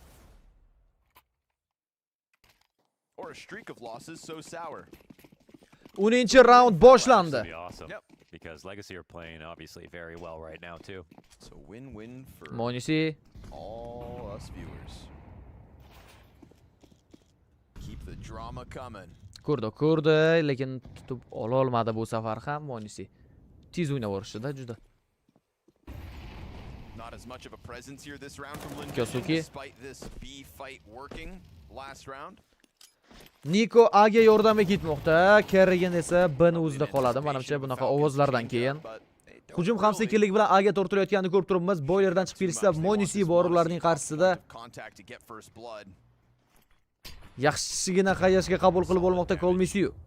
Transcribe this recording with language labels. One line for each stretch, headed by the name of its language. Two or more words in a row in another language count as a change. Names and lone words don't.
English: Or a streak of losses so sour.
Uzbek: 10-raund boshlandi.
English: Awesome. Yep. Because Legacy are playing obviously very well right now too. So win-win for Monisi all us viewers. Keep the drama coming.
Uzbek: Ko'rdi, lekin tutib ola olmadi bu safar ham Monisi. Tez o'ynab o'rishdi-da juda.
English: Not Not as much of a presence here this round from Lin Kyosuke. despite this B fight working last round.
Uzbek: Niko A'ga yordamga ketmoqda. Kerrigan esa B'ni o'zida qoladi. Menimcha bunaqa ovozlardan keyin hujum ham sekinlik bilan A'ga tortilayotganini ko'rib turibmiz. Boylerdan chiqib kelishsa, Monisi bor ularning qarshisida. Yaxshigina qayashga qabul qilib olmoqda Kolmisiyu.